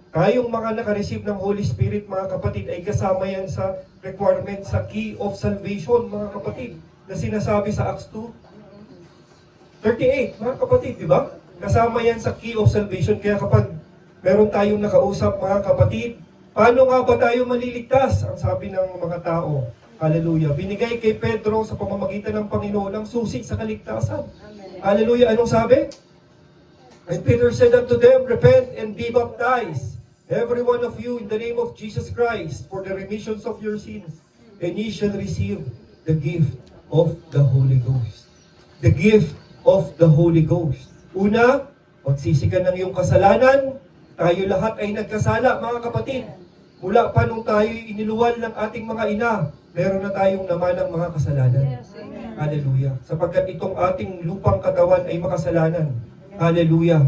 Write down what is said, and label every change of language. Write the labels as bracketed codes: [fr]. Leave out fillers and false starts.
[tl] Tayong mga nakareceive ng Holy Spirit, mga kapatid, ay kasama yan sa requirement sa [en] key of salvation, [tl] mga kapatid, na sinasabi sa Acts 2:38, mga kapatid, di ba? Kasama yan sa [en] key of salvation. [tl] Kaya kapag meron tayong nakausap, mga kapatid, paano nga ba tayo maliligtas? Ang sabi ng mga tao, hallelujah, binigay kay Pedro sa pamamagitan ng Panginoon ang susi sa kaligtasan. Hallelujah, anong sabi? [en] And Peter said unto them, repent and be baptized, every one of you, in the name of Jesus Christ, for the remissions of your sins, and ye shall receive the gift of the Holy Ghost. The gift of the Holy Ghost. [tl] Una, magsisikan ng iyong kasalanan. Tayo lahat ay nagkasala, mga kapatid. Mula pa nung tayo iniluwal ng ating mga ina, meron na tayong namanang mga kasalanan. Hallelujah. Sapagkat itong ating lupang katawan ay makasalanan. Hallelujah.